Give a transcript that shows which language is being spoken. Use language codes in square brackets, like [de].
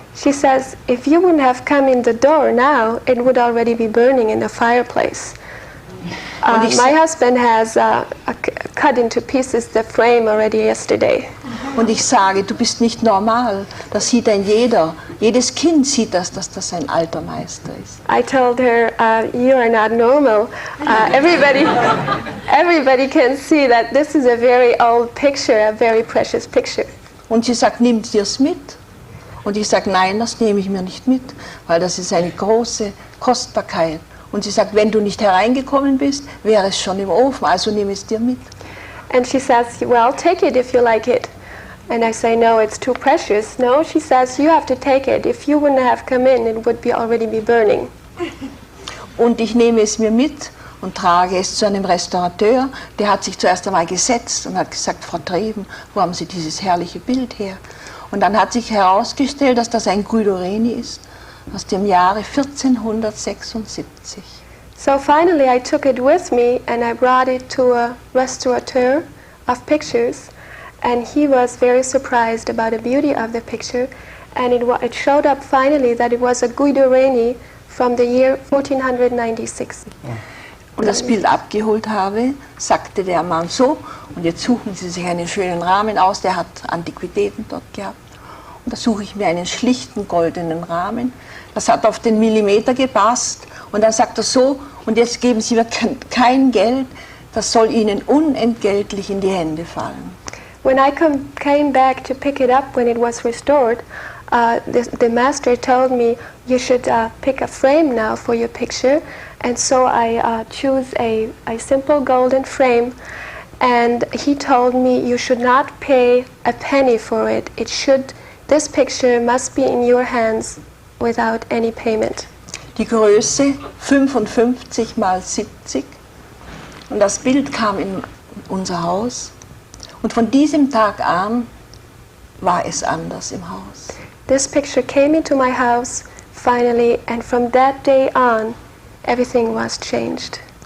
[en] She says, if you wouldn't have come in the door now, it would already be burning in the fireplace. My husband has cut into pieces the frame already yesterday. [de] Und ich sage, du bist nicht normal. Das sieht ein jeder. Jedes Kind sieht das, dass das ein alter Meister ist. [en] I told her, you are not normal. Everybody can see that this is a very old picture, a very precious picture. [de] Und sie sagt, nimm dir's mit? Und ich sage, nein, das nehme ich mir nicht mit, weil das ist eine große Kostbarkeit. Und sie sagt, wenn du nicht hereingekommen bist, wäre es schon im Ofen, also nimm es dir mit. [en] And she says, well, take it if you like it. And I say, no, it's too precious. No, she says, you have to take it. If you wouldn't have come in, it would already be burning. [de] Und ich nehme es mir mit und trage es zu einem Restaurateur. Der hat sich zuerst einmal gesetzt und hat gesagt, Frau Treben, wo haben Sie dieses herrliche Bild her? Und dann hat sich herausgestellt, dass das ein Guido Reni ist, aus dem Jahre 1476. [en] So finally I took it with me and I brought it to a restaurateur of pictures, and he was very surprised about the beauty of the picture, and it showed up finally that it was a Guido Reni from the year 1496. [de] Und das Bild abgeholt habe, sagte der Mann so, und jetzt suchen Sie sich einen schönen Rahmen aus, der hat Antiquitäten dort gehabt. Und da suche ich mir einen schlichten goldenen Rahmen. Das hat auf den Millimeter gepasst. Und dann sagt er so, und jetzt geben Sie mir kein Geld, das soll Ihnen unentgeltlich in die Hände fallen. [en] When I came back to pick it up when it was restored, the master told me, you should pick a frame now for your picture. And so I choose a simple golden frame, and he told me you should not pay a penny for it. This picture must be in your hands without any payment. [de] Die Größe 55 mal 70, und das Bild kam in unser Haus, und von diesem Tag an war es anders im Haus. [en] This picture came into my house finally, and from that day on everything was changed.